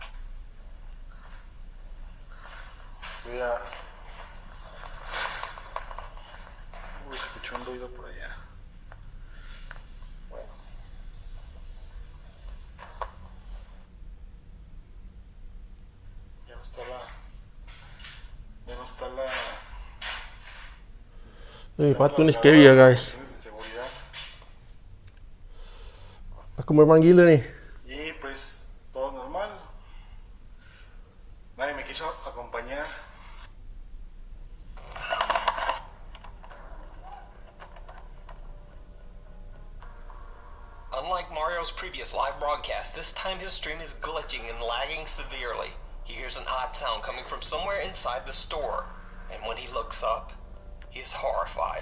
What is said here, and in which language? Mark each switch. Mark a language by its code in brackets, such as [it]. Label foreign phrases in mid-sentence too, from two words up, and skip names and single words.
[es] Escuché un ruido por allá. Bueno. Ya no está la [ms] Patung ni scary ya guys. [es] de seguridad. [ms] Aku meremang gila ni. [es] Y pues todo normal. Nadie me quiso acompañar. [en] Unlike Mario Mario's previous live broadcast, this time his stream is glitching and lagging severely. He hears an odd sound coming from somewhere inside the store, and when he looks up, he is horrified.